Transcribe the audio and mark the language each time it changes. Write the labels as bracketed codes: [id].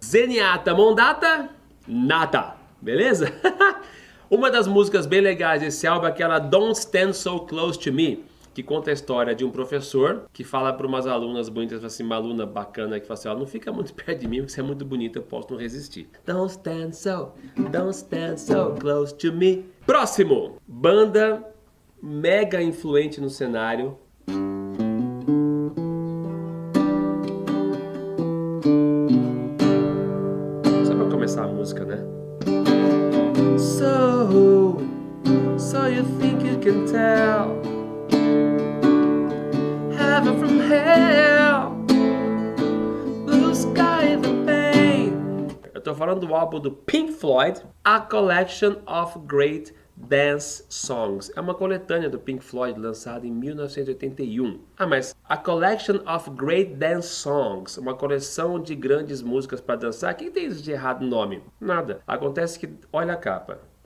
[pt] Zenyatta Mondatta, nada, beleza? Uma das músicas bem legais desse álbum é aquela Don't Stand So Close To Me, que conta a história de um professor que fala para umas alunas bonitas, assim, uma aluna bacana que fala assim, ó, não fica muito perto de mim porque você é muito bonita, eu posso não resistir. [en] Don't stand so close to me. [pt] Próximo, banda mega influente no cenário. Só pra começar a música, né? [en] So you think you can tell heaven from hell, blue sky the pain. [pt] Eu tô falando do álbum do Pink Floyd, A Collection of Great Dance Songs. É uma coletânea do Pink Floyd lançada em 1981. Mas A Collection of Great Dance Songs, uma coleção de grandes músicas para dançar. O que tem de errado no nome? Nada. Acontece que, olha a capa.